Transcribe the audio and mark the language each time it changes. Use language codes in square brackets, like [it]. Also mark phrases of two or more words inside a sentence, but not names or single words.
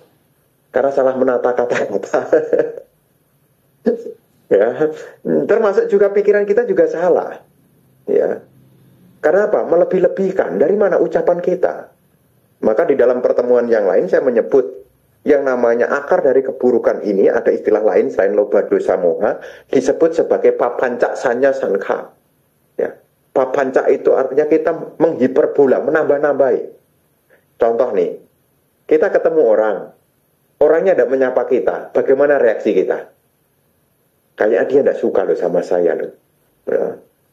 [id] Karena salah menata kata-kata. Ya, termasuk juga pikiran kita juga salah. Ya. Karena apa? Melebih-lebihkan. Dari mana ucapan kita? Maka di dalam pertemuan yang lain saya menyebut yang namanya akar dari keburukan ini, ada istilah lain selain [pi] loba dosa moha, [id] disebut sebagai [pi] papanca sanya sankha. [id] Ya. Papanca itu artinya kita menghiperbola, menambah-nambahi. Contoh nih, kita ketemu orang, orangnya tidak menyapa kita, bagaimana reaksi kita? Kayaknya dia tidak suka loh sama saya loh. Ya.